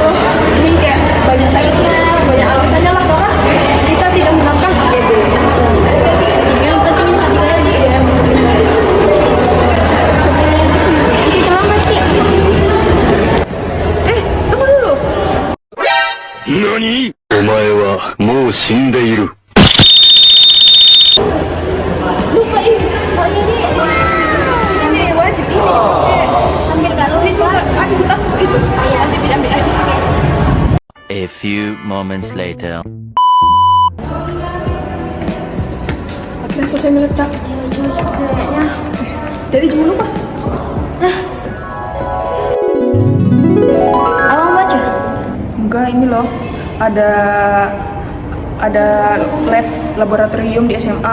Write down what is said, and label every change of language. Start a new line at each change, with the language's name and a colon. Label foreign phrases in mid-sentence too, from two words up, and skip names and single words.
Indonesian: Jadi kayak banyak sakitnya, banyak alasannya lah karena kita tidak melakukan APD. Jadi yang penting ini K3L nih. Nanti terlambat sih. Tunggu dulu.
Japanese: 何？お前はもう死んでいる。
Indonesian: Lupa ini. Oh ini. Ini wajib ini. Ambil kalau Situ ada di tasku itu. Ambil.
English: A few moments later.
Indonesian: Akhirnya selesai meletak. kayaknya. Dari dulu Pak. Abang baca? Enggak, ini loh. Ada lab laboratorium di SMA.